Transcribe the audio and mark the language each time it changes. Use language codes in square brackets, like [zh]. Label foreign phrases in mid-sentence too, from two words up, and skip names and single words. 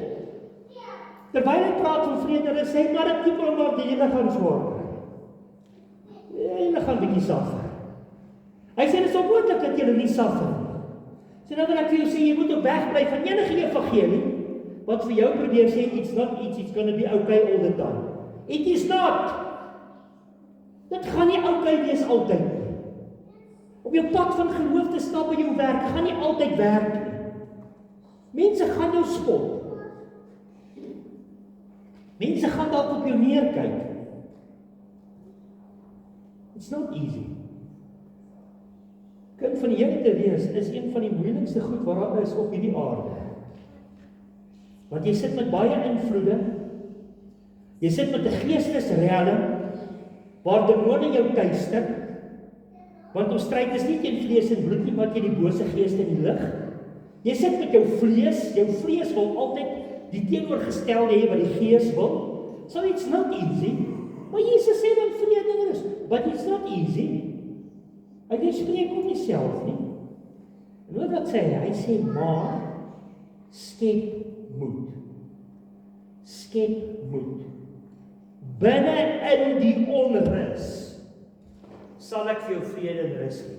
[af] Terwyl hy praat van vrede, sê hy, maar dit kom maar die hele gaan swaar. Julle gaan bietjie suffer. Hy sê, dit is onmoontlik dat julle nie suffer nie. So nou wil ek vir jou sê, jy moet op weg bly van enige evangelie, wat vir jou probeer sê, [en] it's gonna be okay all the time. It is not. [af] Dit gaan nie okay wees altyd nie. Op jou pad van geloof te stap by jou werk, gaan nie altyd werk nie. Mense gaan jou spot. Mense gaan dalk op jou neerkyk. [en] It's not easy. [af] Kind van die Here te wees, is een van die moeilikste goed wat daar is op hierdie aarde. Want jy sit met baie invloede, jy sit met 'n geestesrelm, waar demone jou tuister, want ons stryd is nie teen vlees en bloed nie, maar teen die bose geeste in die lig. Jy sit met jou vlees wil altyd die teenoorgestelde hê wat die gees wil. [en] So it's not easy, [af] maar Jesus sê dan vrede en rus, [en] but it's not easy. [af] Hy spreek om homself nie. En wat sê hy? Hy sê, maar skep moed. Skep moed. Binne in die onrus sal ek vir jou vrede en rus gee.